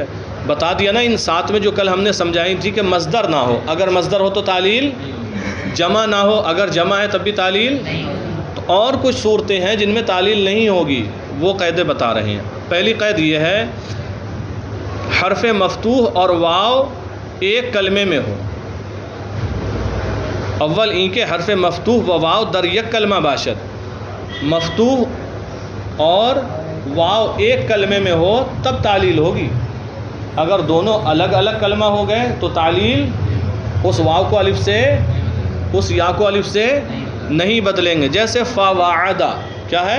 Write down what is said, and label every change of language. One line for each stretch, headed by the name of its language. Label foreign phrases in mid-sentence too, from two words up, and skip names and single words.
Urdu: بتا دیا نا ان 7 میں جو کل ہم نے سمجھائی تھی کہ مصدر نہ ہو، اگر مصدر ہو تو تعلیل، جمع نہ ہو، اگر جمع ہے تب بھی تعلیل، تو اور کچھ صورتیں ہیں جن میں تعلیل نہیں ہوگی، وہ قیدیں بتا رہے ہیں۔ پہلی قید یہ ہے حرف مفتوح اور واو ایک کلمے میں ہو،
Persian: اول این کے حرف مفتوح و واو در یک کلمہ باشد،
Urdu: مفتوح اور واو ایک کلمے میں ہو تب تعلیل ہوگی۔ اگر دونوں الگ الگ کلمہ ہو گئے تو تعلیل اس واو کو الف سے، اس یا کو الف سے نہیں بدلیں گے۔ جیسے فواعدہ، کیا ہے؟